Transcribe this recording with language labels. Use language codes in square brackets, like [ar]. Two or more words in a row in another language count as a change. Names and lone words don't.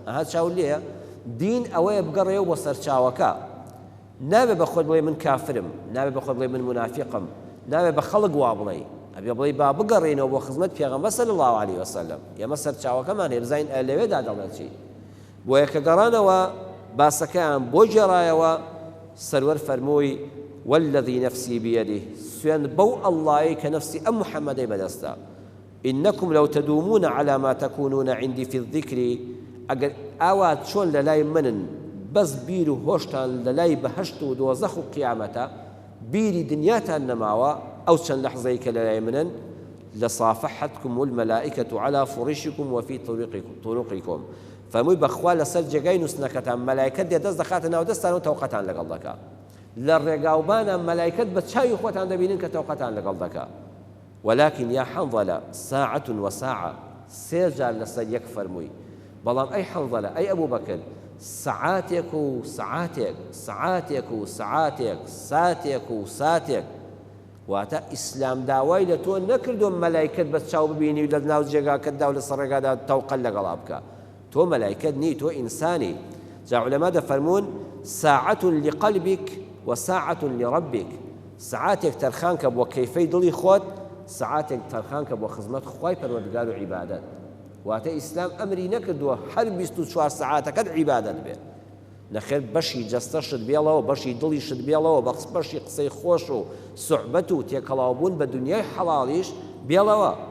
[ckb] ئەها چاو لێیە دین ئەوەیە بگەڕێەوە بۆ سەرچاوەکە، نابێ بە خۆت بڵێ من کافرم، نابێ بە خۆت بڵێ من منافقم، نابێ بە خەڵک وا بڵێ، ئەبێ بڵێ با بگەڕێنەوە بۆ خزمەت پێغەمبەر [ar] صلی الله عليه وسلم [ckb] ئێمە سەرچاوەکەمان هەیە بزانین لەوێدا دەڵێت چی بۆیە کە گەڕانەوە باسەکەیان بۆ گێڕایەوە سەروەر فەرمووی [ar] والذي نفسي بيده [ckb] سوێن بەو ئەڵڵایەی کە نفسی ئەم محەممەدەی بەدەستە [ar] إنكم لو تدومون على ما تكونون عندي في الذكر [ckb] ئەگەر ئاوا چۆن لە لای منن بەس بیر و هۆشتان لە لای بەهەشت و دۆزەخ و قیامەتە بیری دنیاتان نەماوە ئەو چەند لەحزەی کە لە لای منن [ar] لصافحتكم الملائكة على فرشكم وفي طرقكم [ckb] فەرمووی بەخوا لەسەر جێگای نووسنەکەتان مەلایکەت دێ دەست دەخاتە ناو دەستان و تەوقەتان لەگەڵ دەکا لە ڕێگاوبانە مەلایکەت بە چاوی خۆتان دەبینن کە تەوقەتان لەگەڵ دەکا [ar] ولكن يا حنظلة ساعة وساعة [ckb] سێجار لەسەر یەک فەرمووی بەڵام ئەی حەنظەلە ئەی ئەبوو بەکر سعاتێک و سعاتێک سعاتێک و سعاتێک ساتێک و ساتێک واتە ئیسلام داوای لە تۆ نەکردو مەلایکەت بە چاو ببینی و لە ناو جێگاکەتدا و لەسەر ڕێگادا تەوقەت لەگەڵا بکە تۆ مەلایکەت نی تۆ ئینسانی جا عولەما دەفەرمون [ar] ساعة لقلبك وساعة لربك [ckb] سعاتێک تەرخان کە بۆ کەیفەی دڵی خۆت سعاتێک تەرخان کە بۆ خزمەت خوای پەروەردگار و عیبادەت واتە ئیسلام ئەمری نەکردووە هەر 24 سعاتەکەت عیبادەت بێ نەخێر بەشی جەستەشت بێڵەوە بەشی دڵیشت بێڵەوە بەشی قسەی خۆش و سوحبەت و تێکەڵاوبوون بە دنیای حەڵاڵیش بێڵەوە